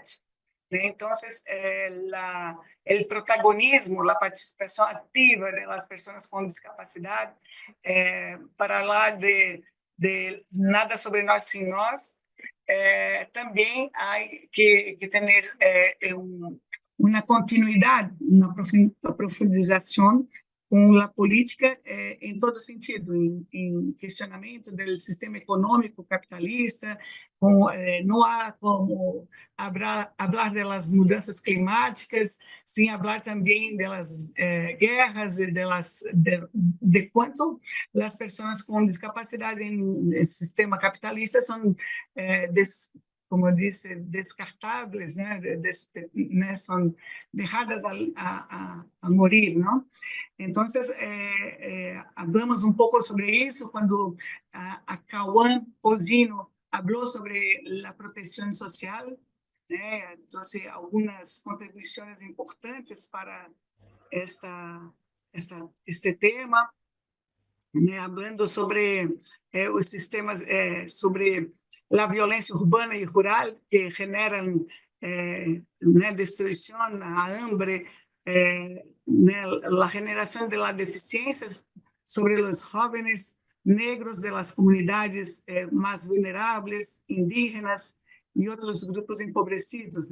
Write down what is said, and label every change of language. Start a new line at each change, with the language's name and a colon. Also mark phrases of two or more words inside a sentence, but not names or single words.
Spanish: Entonces, el protagonismo, la participación activa de las personas con discapacidad, para hablar de nada sobre nós sin nós, también hay que tener una continuidad, una profundización
Portuguese: com a política em todo sentido, em questionamento do sistema econômico capitalista, não há como falar das mudanças climáticas sem falar também das guerras e de quanto as pessoas com discapacidade em sistema capitalista são como disse, descartáveis, né, são deixadas a morir, não?
Spanish: Entonces, hablamos un poco sobre eso cuando a Cauã Pozino habló sobre la protección social, entonces algunas contribuciones importantes para este tema, hablando sobre los sistemas, sobre la violencia urbana y rural que generan destrucción, hambre, la generación de las deficiencias sobre los jóvenes negros de las comunidades más vulnerables, indígenas y otros grupos empobrecidos.